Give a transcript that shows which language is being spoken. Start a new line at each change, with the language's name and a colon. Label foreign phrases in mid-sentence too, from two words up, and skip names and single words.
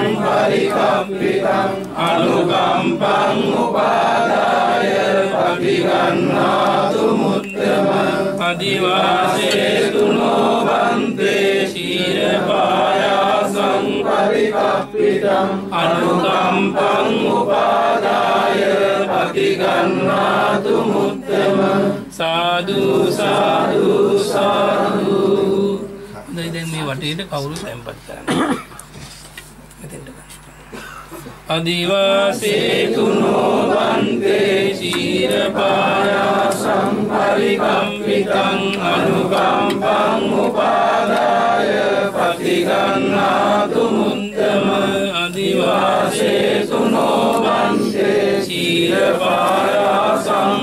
Pali: පරිකම්පිතං අනුකම්පං උපාදාය පතිගන්නාතු මුත්තම අදිවාසේ තුනෝ බන්තේ ශීර පායාසං පරිකම්පිතං අනුකම්පං උපාදාය පතිගන්නාතු මුත්තම සාදු සාදු සාදු.
Sinhala: දැන් මේ වටේට කවුරු සැම්පත් කරන්නේ මෙතෙන්ට
Pali: අදිවාසේ තුනෝ බන්තේ ශීර පායාසං පරිකම්පිතං අනුකම්පං උපාදාය පතිගන්නාතු මුත්තම අදිවාසේ තුනෝ බන්තේ ශීර පායාසං